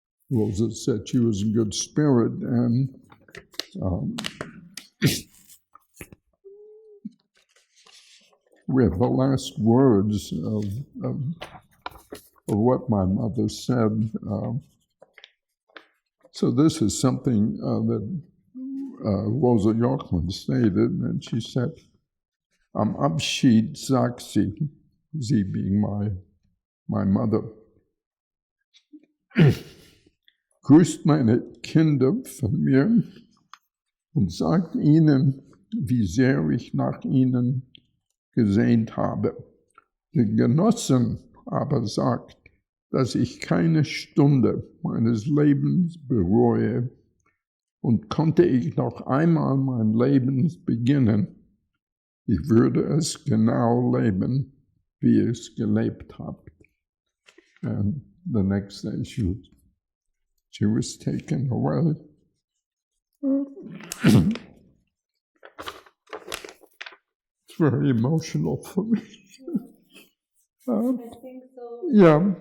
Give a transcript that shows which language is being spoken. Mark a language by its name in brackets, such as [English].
[English] Rosa said she was in good spirit, and we have the last words of what my mother said. So this is something that Rosa Jochmann stated, and she said, [German] "Am Abschied sagt sie," [English] sie being my mother, [German] "Grüßt meine Kinder von mir und sagt ihnen, wie sehr ich nach ihnen gesehnt habe. Der Genossen aber sagt, dass ich keine Stunde meines Lebens bereue, und konnte ich noch einmal mein Leben beginnen, ich würde es genau leben, wie ich es gelebt habe." [English] And the next day she was taken away. It's very emotional for me. I think so. Yeah.